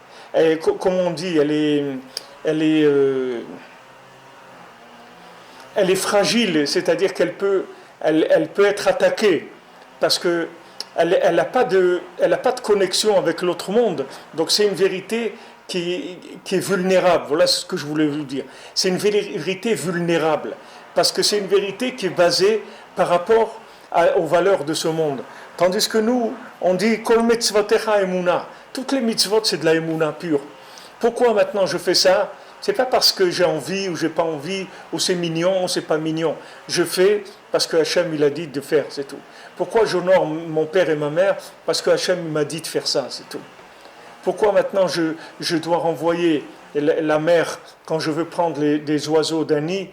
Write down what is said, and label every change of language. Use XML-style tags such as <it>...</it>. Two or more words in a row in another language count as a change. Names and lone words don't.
<fr>comme on dit, elle est, elle est fragile, c'est-à-dire elle peut être attaquée, parce que elle n'a pas de connexion avec l'autre monde. Donc c'est une vérité qui est vulnérable. Voilà ce que je voulais vous dire. C'est une vérité vulnérable, parce que c'est une vérité qui est basée par rapport aux valeurs de ce monde. Tandis que nous, on dit</fr> <he>כל מצותיך אמונה.</he> <fr>Toutes les mitzvot, c'est de la emuna pure. Pourquoi maintenant je fais ça? C'est pas parce que j'ai envie ou j'ai pas envie, ou c'est mignon ou c'est pas mignon. Je fais parce que Hachem il a dit de faire, c'est tout. Pourquoi j'honore mon père et ma mère? Parce que Hachem m'a dit de faire ça, c'est tout. Pourquoi maintenant je dois renvoyer la mer quand je veux prendre des oiseaux d'un nid?</fr>